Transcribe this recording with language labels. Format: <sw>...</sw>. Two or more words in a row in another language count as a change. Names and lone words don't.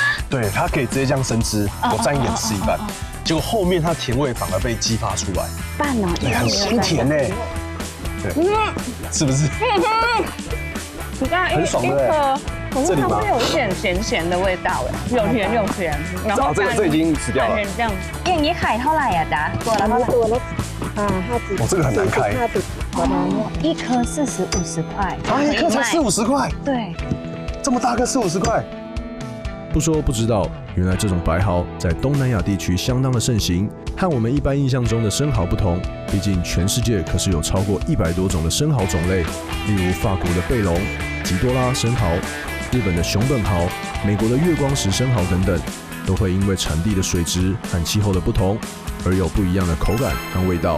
<zh>对，它可以直接这样生吃，我沾一点吃一半。结果后面它甜味反而被激发出来。半哦，对，很鲜甜呢。对，是不是？你刚刚很爽的。这里吗？有一点咸的味道哎，有甜有咸。然后这已经死掉了。这样，</zh> <th>อย่างนี้ขายเท่าไหร่อ่ะจ๊ะตัวละเท่าไหร่ ตัวละ50。</th> <zh>这个很难开。一颗40-50块。一颗才40-50块。对。这么大颗40-50块。不说不知道，原来这种白蚝在东南亚地区相当的盛行，和我们一般印象中的生蚝不同。毕竟全世界可是有超过100多种的生蚝种类，例如法国的贝龙、吉多拉生蚝、日本的熊本蚝、美国的月光石生蚝等等，都会因为产地的水质和气候的不同，而有不一样的口感和味道。</zh>